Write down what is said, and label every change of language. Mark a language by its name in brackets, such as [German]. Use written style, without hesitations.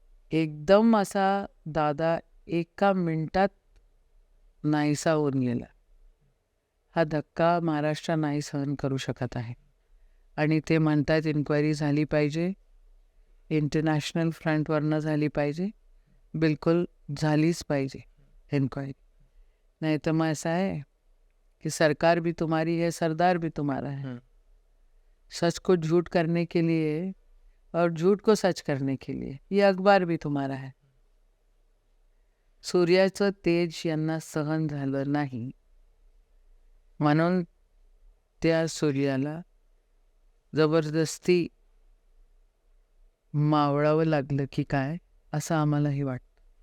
[Marathi] एकदम असा दादा एका मिनिटात नाहीसा होऊन गेला. हा धक्का महाराष्ट्र नाही सहन करू शकत आहे. आणि ते म्हणतात इन्क्वायरी झाली पाहिजे, इंटरनॅशनल फ्रंटवरनं झाली पाहिजे. बिलकुल झालीच पाहिजे इन्क्वायरी. [Hindi] नहीं तो मैं ऐसा है कि सरकार भी तुम्हारी है, सरदार भी तुम्हारा है. सच को झूठ करने के लिए और झूठ को सच करने के लिए ये अखबार भी तुम्हारा है. [Marathi] सूर्याचं तेज यांना सहन झालं नाही म्हणून त्या सूर्याला जबरदस्ती मावळावं लागलं की काय, असं आम्हालाही वाटतं.